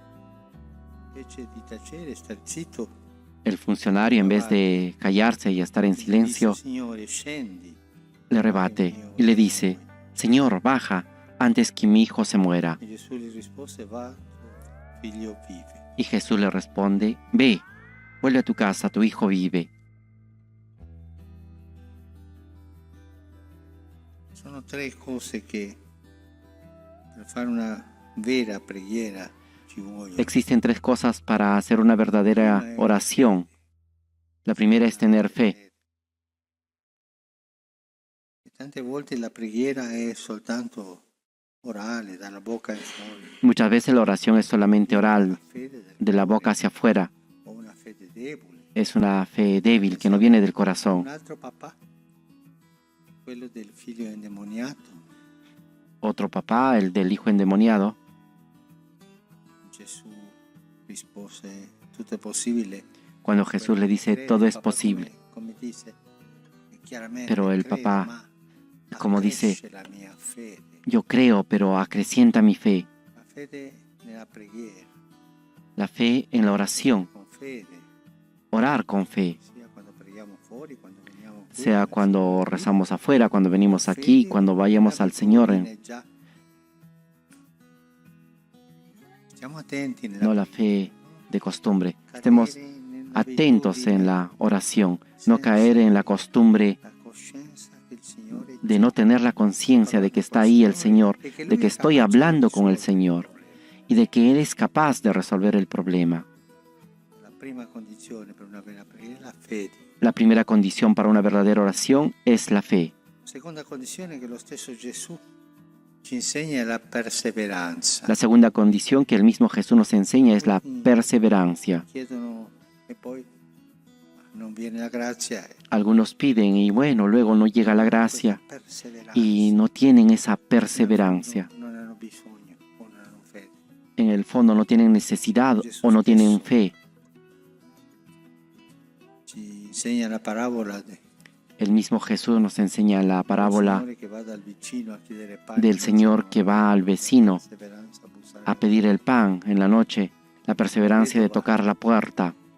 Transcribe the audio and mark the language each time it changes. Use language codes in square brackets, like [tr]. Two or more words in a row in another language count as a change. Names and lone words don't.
[es] El funcionario, en vez de callarse y estar en silencio, le rebate y le dice: Señor, baja antes que mi hijo se muera. Y Jesús le responde: ve, vuelve a tu casa, tu hijo vive. [it] Sono tre cose che per fare una vera preghiera ci vogliono. [es] Existen tres cosas para hacer una verdadera oración. La primera es tener fe. [it] Tante volte la preghiera è soltanto orale, dalla bocca in fuori. [es] Muchas veces la oración es solamente oral, de la boca hacia afuera. [it] O una fede debole. [es] Es una fe débil que no viene del corazón. [it] Un altro papà, quello del figlio endemoniato. [es] Otro papá, el del hijo endemoniado. [it] Gesù rispose: tutto è possibile. [es] Cuando Jesús le dice: todo es posible. [it] Come dice, [es] Pero el papá, como dice: [it] la mia fede. [es] yo creo, pero acrecienta mi fe. [it] La fede nella preghiera, [es] La fe en la oración. [it] con fede, [es] Orar con fe. [it] sia quando preghiamo fuori, quando veniamo qui. [es] Sea cuando rezamos afuera, cuando venimos aquí, cuando vayamos al Señor. [it] Stiamo attenti nella [es] No la fe de costumbre. Estemos atentos en la oración. No caer en la costumbre [it] la coscienza che il Signore [es] de no tener la conciencia de que está ahí el Señor, de que estoy hablando con el Señor y de que Él es capaz de resolver el problema. [it] la prima condizione per una vera preghiera è la fede. [es] La primera condición para una verdadera oración es la fe. [it] Seconda condizione che lo stesso Gesù ci insegna è la perseveranza. [es] La segunda condición que el mismo Jesús nos enseña es la perseverancia. [it] Chiedono e poi [es] Algunos piden y bueno, luego no llega la gracia y no tienen esa perseverancia. En el fondo no tienen necesidad o no tienen fe. El mismo Jesús nos enseña la parábola del Señor que va al vecino a pedir el pan en la noche, la perseverancia de tocar la puerta.